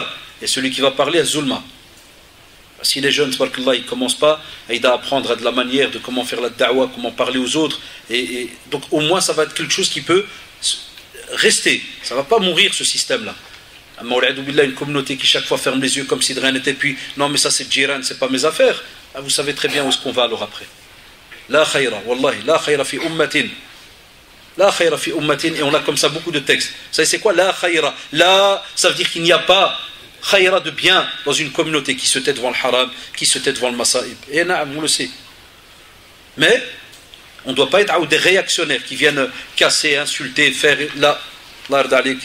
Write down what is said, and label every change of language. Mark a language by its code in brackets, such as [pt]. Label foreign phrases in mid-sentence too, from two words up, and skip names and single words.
[fr] Et celui qui va parler est zulma. Si les jeunes, tabarakallah, ils ne commencent pas à apprendre de la manière de comment faire la da'wa, comment parler aux autres, donc au moins ça va être quelque chose qui peut rester. Ça ne va pas mourir ce système-là. Une communauté qui chaque fois ferme les yeux comme si de rien n'était, puis non mais ça c'est Jiran, c'est pas mes affaires. Vous savez très bien où est-ce qu'on va alors après. [ar] لا خير، والله، لا خير في أمة. لا خير في أمة, [fr] et on a comme ça beaucoup de textes. Vous savez c'est quoi la khayra? La, ça veut dire qu'il n'y a pas khayra de bien dans une communauté qui se tait devant le haram, qui se tait devant le masa'ib. Et naam, on le sait. Mais on ne doit pas être des réactionnaires qui viennent casser, insulter, faire la l'ardalik.